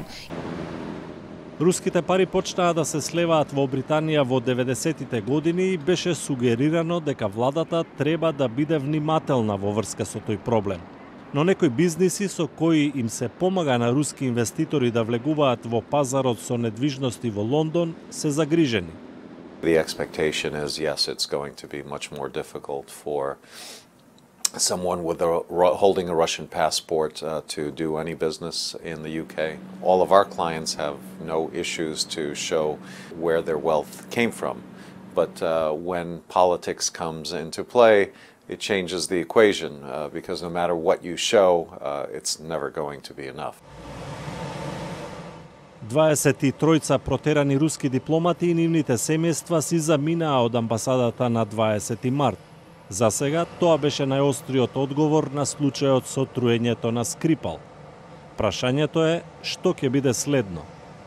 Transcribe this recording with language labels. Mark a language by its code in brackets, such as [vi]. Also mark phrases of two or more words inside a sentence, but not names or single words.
[mk] Руските пари почнаа да се слеваат во Британија во 90-тите години и беше сугерирано дека владата треба да биде внимателна во врска со тој проблем. Но некои бизниси со кои им се помага на руски инвеститори да влегуваат во пазарот со недвижности во Лондон се загрижени. [en] The expectation is, yes, it's going to be much more difficult for someone with holding a Russian passport to do any business in the UK. All of our clients have no issues to show where their wealth came from. But when politics comes into play, it changes the equation because no matter what you show, it's never going to be enough. [mk] 23 протерани руски дипломати и нивните семејства си заминаа од амбасадата на 20 март. За сега тоа беше најостриот одговор на случајот со труењето на Скрипал. Прашањето е што ќе биде следно.